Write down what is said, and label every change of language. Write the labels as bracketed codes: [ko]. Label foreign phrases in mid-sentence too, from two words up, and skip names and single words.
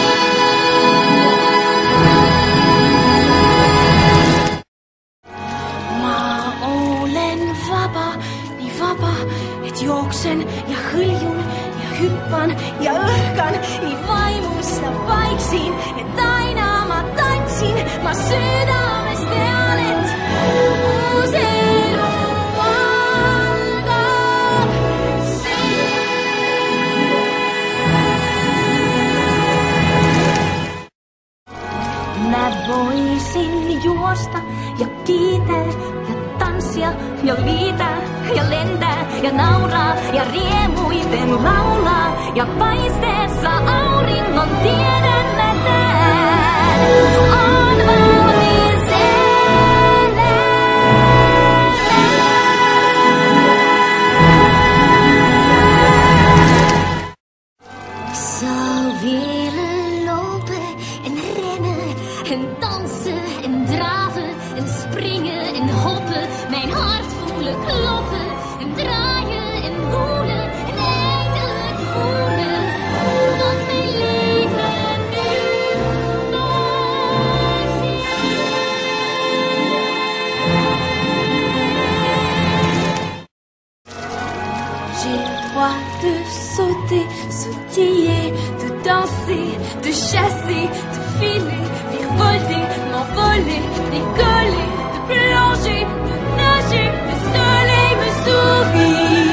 [et] Ma olen vaba, nii vaba, et jooksen ja hõljun ja hüppan ja õhkan, nii vaimus ja vaiksin, et aina ma tantsin, ma südames tean, et uus elu algab siin. [fi] Mä voisin juosta ja kiitellä ja tanssia naisia ja liitä ja lentää ja nauraa ja riemuiten laulaa ja paisteessa auringon tiedän mä tän on valmis [nl] Zo willen lopen en rennen en dansen en draven en springen en hoppen. Mijn hart voelen kloppen en draaien en woelen en eindelijk voelen wat mijn leven nu mag [fr] J'ai droit de sauter, sautiller, de danser, de chasser, de filer, virevolter, m'envoler, décoller, de plonger, de nager, le soleil me sourit.